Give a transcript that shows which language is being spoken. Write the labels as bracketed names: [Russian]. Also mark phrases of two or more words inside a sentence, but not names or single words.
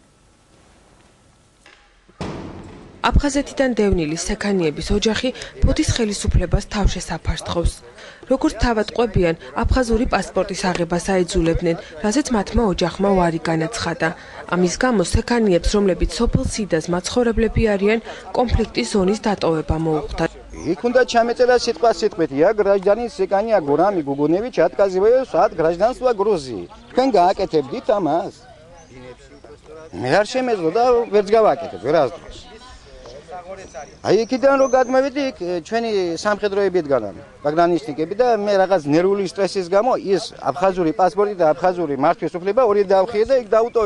[Georgian] აფხაზეთიდან დევნილი სექანიების ოჯახი ფოთის ხელისუფლებას თავშესაფარს თხოვს. როგორც თავად ყვებიან, აფხაზური პასპორტის აღებას აიძულებდნენ, რაზეც მათმა ოჯახმა უარი განაცხადა. ამის გამო სექანიებს, რომლებიც სოფელ სიდას მაცხოვრებლები არიან, კონფლიქტის ზონის დატოვება მოუხდა. იქ უნდა ჩამეწერა სიტყვა სიტყვით, [Russian] я гражданин Секания Гурам Гугуневич отказываюсь от гражданства Грузии. [Georgian] თქვენ გააკეთებდით ამას? მე არ შემეძლო და ვერც გავაკეთებ, ვერასდროს. აი იქიდან რო გადმევიდი, იქ ჩვენი სამხედროები დგანან, პაგრანისტიკები და მე რაღაც ნერვული სტრესის გამო ის აფხაზური პასპორტი და აფხაზური მართვის უფლება ორი დავხიე და იქ დაუტოვე.